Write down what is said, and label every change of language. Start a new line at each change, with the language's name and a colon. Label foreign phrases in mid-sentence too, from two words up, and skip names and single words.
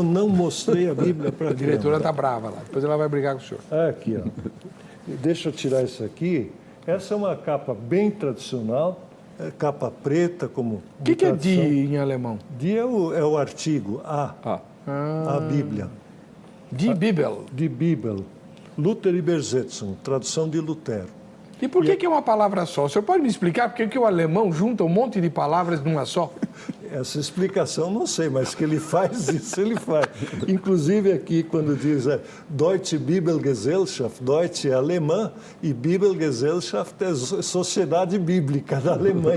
Portuguese: Eu não mostrei a Bíblia para a câmera. A diretora está brava lá. Depois ela vai brigar com o senhor. Aqui, ó. Deixa eu tirar isso aqui. Essa é uma capa bem tradicional, capa preta, como... O que é die em alemão? Die é o artigo, a Bíblia.
German: Die Bibel. Die Bibel. Luther-Übersetzung,
Portuguese: tradução de Lutero. E por que é uma palavra só? O senhor pode me explicar por que o alemão junta um monte de palavras numa só? Essa explicação não sei, mas que ele faz isso, ele faz. Inclusive aqui, quando diz Deutsche Bibelgesellschaft, Deutsche é alemã e Bibelgesellschaft é Sociedade Bíblica da Alemanha.